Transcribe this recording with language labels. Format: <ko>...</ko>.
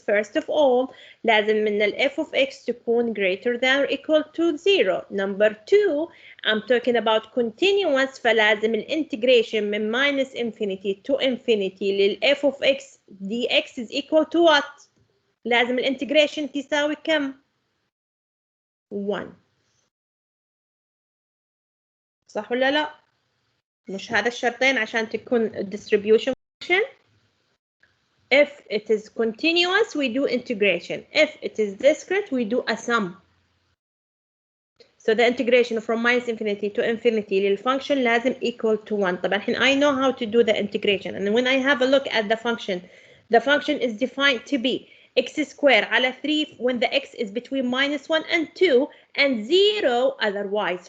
<en>First of all,</en> <ar>لازم من ال</ar> <en>f of x تكون greater than or equal to 0. Number two, I'm talking about continuous,</en> <ar>فلازم الانتجريشن</ar> <en>من minus infinity to infinity لل f of x dx is equal to what?</en> <ar>لازم الانتجريشن تساوي كم؟ 1. صح ولا لا؟ مش هذا الشرطين عشان تكون distribution function.</ar> <en>If it is continuous, we do integration. If it is discrete, we do a sum. So the integration from minus infinity to infinity للfunction</en> <ar>لازم</ar> <en>equal to 1.</en> <ar>طبعا الحين</ar> <en>I know how to do the integration. And when I have a look at the function is defined to be x squared</en> <ar>على</ar> <en>3 when the x is between minus 1 and 2 and 0 otherwise.</en>